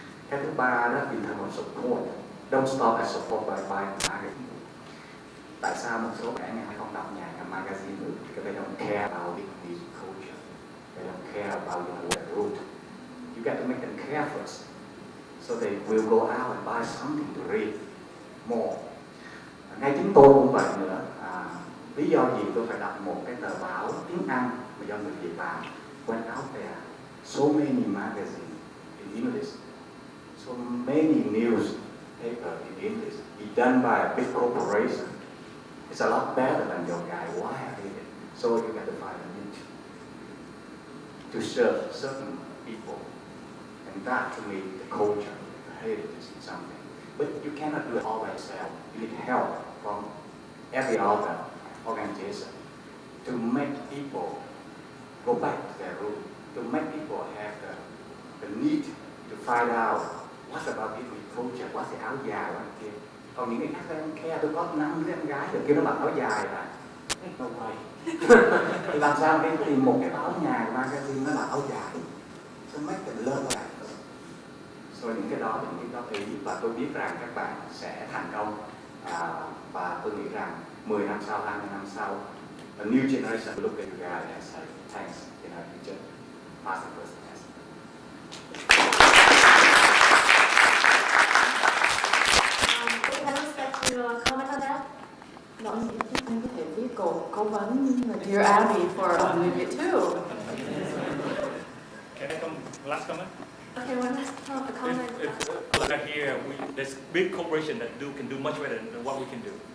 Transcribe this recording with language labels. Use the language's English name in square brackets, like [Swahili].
[Vietnamese] Cái thứ ba đó [English] in terms of support, don't stop at support by marketing. [Vietnamese] Tại sao một số trẻ ngày không đọc nhà magazine nữa? [English] Because they don't care about Vietnamese culture. They don't care about their root. You got to make them care first, so they will go out and buy something to read more. [Vietnamese] Ngay chính tôi cũng vậy nữa. Lý do gì tôi phải đọc một cái tờ báo tiếng Anh mà do người Việt làm? [English] Went out there, so many magazines in English, so many newspaper in English, be done by a big corporation. It's a lot better than your guy. Why I hate it? So you got to find a niche to serve certain people, and that to me the culture, the heritage is something. But you cannot do it all by yourself. You need help from every other organization to make people go back to their root, to make people have the need to find out what about Vietnamese culture, what's the áo dài, what kia. [Vietnamese] Còn những người khác em care, tôi có 5 đứa em gái được kêu nó mặc áo dài là [English] no way. [Vietnamese] Thì làm sao em tìm một cái báo nhà magazine nó là áo dài, [English] so make them learn that. [Vietnamese] So những cái đó là những góp ý và tôi biết rằng các bạn sẽ thành công, và tôi nghĩ rằng 10 năm sau, 20 năm sau, [English] a new generation will look at you guys and say thanks, you just pass the first test. Can I expect you to comment on that? [Vietnamese] Nói gì anh có thể viết cố vấn Dear Abby for người Việt too. [English] Can I come last comment? Okay, one last comment. If look at here, there's big corporation that can do much better than what we can do.